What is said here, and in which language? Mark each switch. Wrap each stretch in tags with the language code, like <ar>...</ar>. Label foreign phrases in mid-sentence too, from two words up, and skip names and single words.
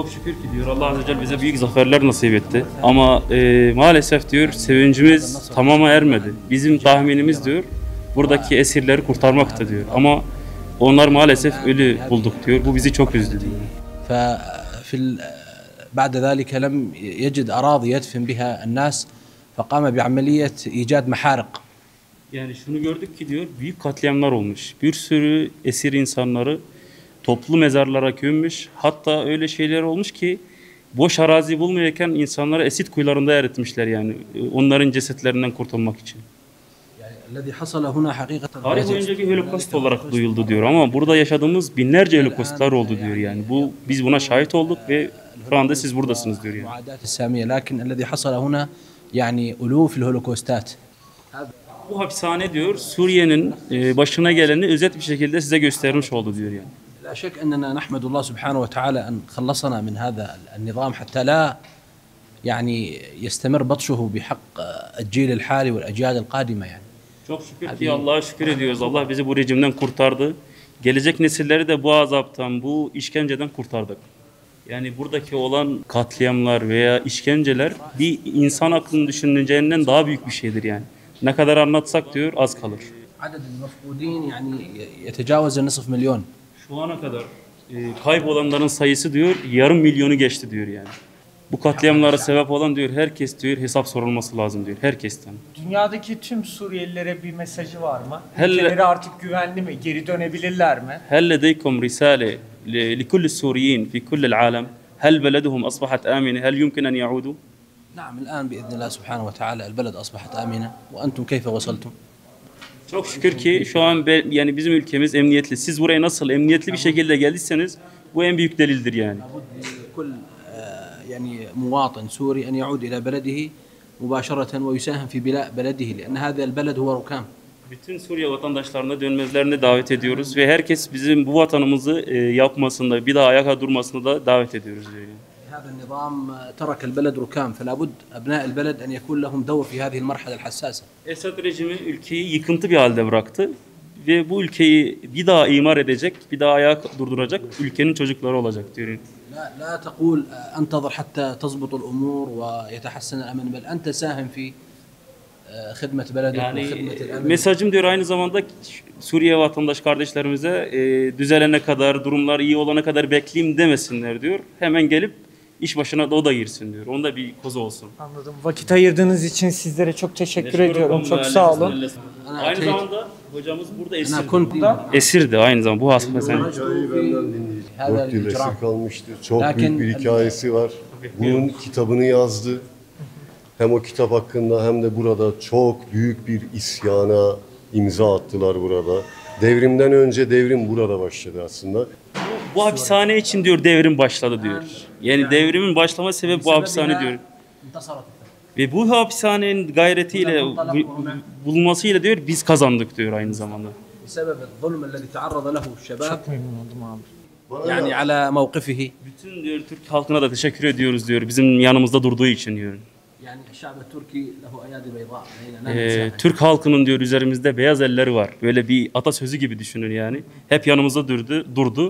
<tr>Çok şükür ki diyor</tr> <ar>الله عز وجل</ar> <tr>bize büyük zaferler nasip etti. Ama maalesef diyor sevincimiz tamama ermedi. Bizim tahminimiz diyor buradaki esirleri kurtarmaktı diyor. Ama onlar maalesef ölü bulduk diyor. Bu bizi çok üzdü diyor.</tr> <ar>ففي بعد ذلك لم يجد أراضي يدفن بها الناس فقام بعملية إيجاد محارق.</ar> <tr>Yani şunu gördük ki diyor büyük katliamlar olmuş. Bir sürü esir insanları toplu mezarlara gömmüş. Hatta öyle şeyler olmuş ki boş arazi bulmayarken insanları esit kuyularında eritmişler yani. Onların cesetlerinden kurtulmak için.</tr> <ar>الذي حصل هنا حقيقة</ar> <tr>Tarih boyunca bir holokost olarak duyuldu diyor ama burada yaşadığımız binlerce holokostlar oldu diyor yani. Biz buna şahit olduk ve şu anda siz buradasınız diyor yani.</tr> <ar>المعاداة السامية لكن الذي حصل هنا يعني ألوف الهولوكوستات.</ar> <tr>Bu hapishane diyor Suriye'nin başına geleni özet bir şekilde size göstermiş oldu diyor yani.</tr> <ar>لا شك أننا نحمد الله سبحانه وتعالى أن خلصنا من هذا النظام حتى لا يعني يستمر بطشه بحق الجيل الحالي والأجيال القادمة يعني.</ar> <tr>Çok şükür ki Allah'a şükür ediyoruz. Allah bizi bu rejimden kurtardı. Gelecek nesilleri de bu azaptan, bu işkenceden kurtardık. Yani buradaki olan katliamlar veya işkenceler bir insan aklını düşüneceğinden daha büyük bir şeydir yani. Ne kadar anlatsak diyor az kalır.</tr> <ar>عدد المفقودين يعني يتجاوز النصف مليون.</ar> <tr>Şu ana kadar kaybolanların sayısı diyor yarım milyonu geçti diyor yani. Bu katliamlara sebep olan diyor herkes diyor hesap sorulması lazım diyor herkesten. Dünyadaki tüm Suriyelilere bir mesajı var mı? Helle- Ülkeleri artık güvenli mi? Geri dönebilirler mi?</tr> <ar>هل لديكم رسالة لكل السوريين في كل العالم؟ هل بلدهم أصبحت آمنة؟ هل يمكن أن يعودوا؟ نعم الآن بإذن الله سبحانه وتعالى البلد أصبحت آمنة وأنتم كيف وصلتم؟</ar> <tr>Çok şükür ki şu an yani bizim ülkemiz emniyetli. Siz buraya nasıl emniyetli bir şekilde geldiyseniz bu en büyük delildir yani.</tr> <ar>كل يعني مواطن سوري أن يعود إلى بلده مباشرة ويساهم في بناء بلده لأن هذا البلد هو ركام.</ar> <tr>Bütün Suriye vatandaşlarına dönmelerini davet ediyoruz ve herkes bizim bu vatanımızı yapmasında, bir daha ayakta durmasını da davet ediyoruz diyor. Yani.</tr> <ar>هذا النظام ترك البلد ركام فلا بد أبناء البلد أن يكون لهم دور في هذه المرحلة الحساسة.</ar> <tr>Esad rejimi ülkeyi yıkıntı bir halde bıraktı ve bu ülkeyi bir daha imar edecek, bir daha ayağa durduracak ülkenin çocukları olacak diyor.</tr> <ar>لا تقول انتظر حتى تضبط الأمور ويتحسن الأمن بل أنت ساهم في خدمة بلدك</ar> <tr>Yani</tr> <ar>وخدمة الأمن.</ar> <tr>mesajım diyor aynı zamanda Suriye vatandaş kardeşlerimize düzelene kadar, durumlar iyi olana kadar bekleyeyim demesinler diyor. Hemen gelip iş başına da o da girsin diyor. Onda bir kozu olsun. Anladım. Vakit ayırdığınız için sizlere çok teşekkür ediyorum. Çok sağ olun. Aynı zamanda hocamız burada</tr> <ar>أنا</ar> <tr>esirdi.</tr> <ar>كنت</ar> <tr>Esirdi aynı zamanda bu hastane.</tr> <ar>هذا</ar> <tr>4 yıl</tr> <ar>الإجرام.</ar> <tr>esir kalmıştı. Çok Lakin- büyük bir hikayesi var. Bunun kitabını yazdı. Hem o kitap hakkında hem de burada çok büyük bir isyana imza attılar burada. Devrimden önce devrim burada başladı aslında. Bu hapishane için diyor devrim başladı diyor. Yani devrimin başlama sebebi bu hapishane diyor.</tr> <ar>انتصرت.</ar> <tr>Ve bu hapishanenin gayretiyle bulmasıyla diyor biz kazandık diyor aynı zamanda.</tr> <ar>بسبب الظلم الذي تعرض له الشباب</ar> <tr>Çok memnun oldum abi.</tr> <ar>يعني على موقفه.</ar> <tr>Bütün diyor Türk halkına da teşekkür ediyoruz diyor bizim yanımızda durduğu için diyor.</tr> <ar>يعني الشعب التركي له أيادي بيضاء علينا.</ar> <tr>Türk halkının diyor üzerimizde beyaz elleri var. Böyle bir atasözü gibi düşünün yani. Hep yanımızda durdu.</tr>